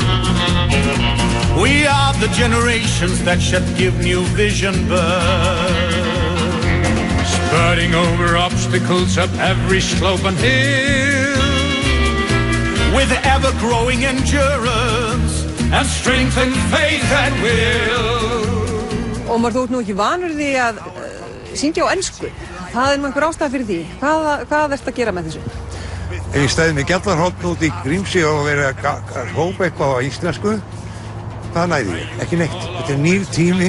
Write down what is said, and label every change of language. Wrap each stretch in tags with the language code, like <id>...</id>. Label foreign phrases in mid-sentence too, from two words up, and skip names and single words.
<en>We are the generations that should give new vision birth. Spurting over obstacles up every slope and hill. With ever-growing endurance and strength and faith and will.</en> <is>Ómar, þú ert nú ekki vanur því að syngja á ensku. Það nú einhver ástæða fyrir því. Hvað ertu að gera með þessu? Ef ég stæði með Gjallarhorn út í Grímsey og verið að hrópa eitthvað á íslensku, það næði ég, ekki neitt. Þetta nýr tími.</is>